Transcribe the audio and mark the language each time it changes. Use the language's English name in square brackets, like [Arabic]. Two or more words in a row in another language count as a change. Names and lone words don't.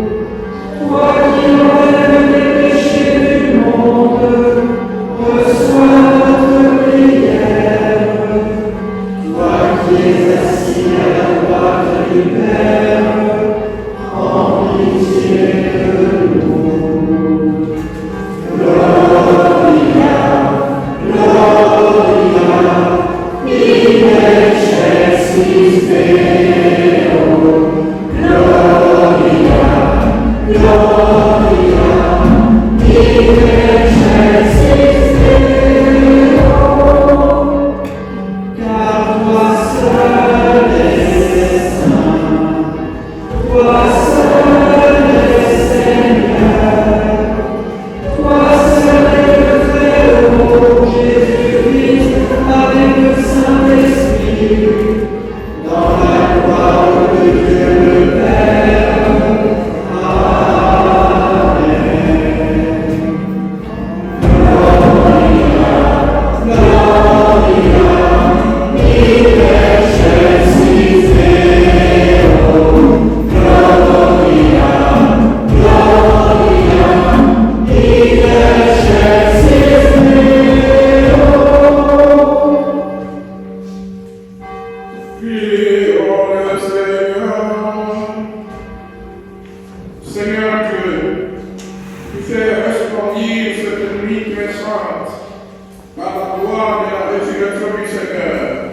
[French] Toi qui enlèves les péchés du monde, reçois notre prière. Toi qui es assis à la droite du Père, en pitié de nous. [Latin] Gloria, in excelsis Deo. Gloria, in excelsis Deo. [French] Car toi seul es saint, toi seul es Seigneur, toi seul es le Très-Haut, Jésus-Christ, avec le Saint-Esprit, dans la gloire de Dieu le Père. [Latin] Amen. Gloria, in excelsis Deo. Gloria, in excelsis Deo. [French] Prions le Seigneur. Seigneur Dieu, tu fais resplendir cette nuit très sainte par la gloire de la résurrection du Seigneur.